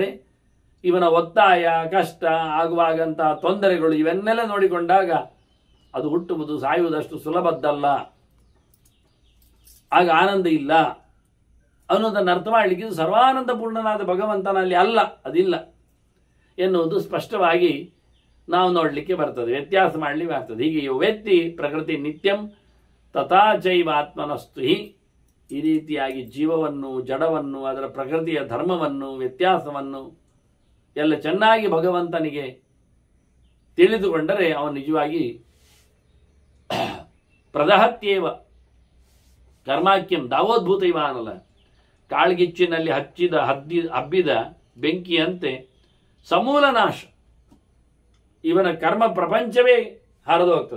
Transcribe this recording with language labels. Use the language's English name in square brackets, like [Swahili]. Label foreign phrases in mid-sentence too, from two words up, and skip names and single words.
[Kannada] ಇವನ ಒತ್ತಾಯ, ಕಷ್ಟ, ಆಗುವಾಗಂತಹ ತೊಂದರೆಗಳು ಇವನ್ನೆಲ್ಲ ನೋಡಿಕೊಂಡಾಗ ಅದು ಹುಟ್ಟುವುದು ಸಾಯುವುದಷ್ಟು ಸುಲಭದ್ದಲ್ಲ, ಆಗ ಆನಂದ ಇಲ್ಲ ಅನ್ನೋದನ್ನು ಅರ್ಥ ಮಾಡಲಿಕ್ಕೆ ಇದು ಸರ್ವಾನಂದ ಪೂರ್ಣನಾದ ಭಗವಂತನಲ್ಲಿ ಅಲ್ಲ, ಅದಿಲ್ಲ ಎನ್ನುವುದು ಸ್ಪಷ್ಟವಾಗಿ ನಾವು ನೋಡಲಿಕ್ಕೆ ಬರ್ತದೆ, ವ್ಯತ್ಯಾಸ ಮಾಡಲಿಕ್ಕೆ ಬರ್ತದೆ. [Sanskrit] ಹೀಗೆ ವೇತ್ತಿ ಪ್ರಕೃತಿ ನಿತ್ಯಂ ತಥಾ ಚೈವಾತ್ಮನಸ್ತು ಹಿ. [Kannada] ಈ ರೀತಿಯಾಗಿ ಜೀವವನ್ನು, ಜಡವನ್ನು, ಅದರ ಪ್ರಕೃತಿಯ ಧರ್ಮವನ್ನು, ವ್ಯತ್ಯಾಸವನ್ನು ಎಲ್ಲ ಚೆನ್ನಾಗಿ ಭಗವಂತನಿಗೆ ತಿಳಿದುಕೊಂಡರೆ ಅವನು ನಿಜವಾಗಿ [Sanskrit] ಪ್ರದಹತ್ಯೇವ ಕರ್ಮಾಕ್ಯಂ ದಾವೋದ್ಭೂತ ಇವ [Kannada] ಅನ್ನಲ್ಲ, ಕಾಳ್ಗಿಚ್ಚಿನಲ್ಲಿ ಹಬ್ಬಿದ ಬೆಂಕಿಯಂತೆ ಸಮೂಲ ನಾಶ, ಇವನ ಕರ್ಮ ಪ್ರಪಂಚವೇ ಹರಿದು ಹೋಗ್ತದೆ.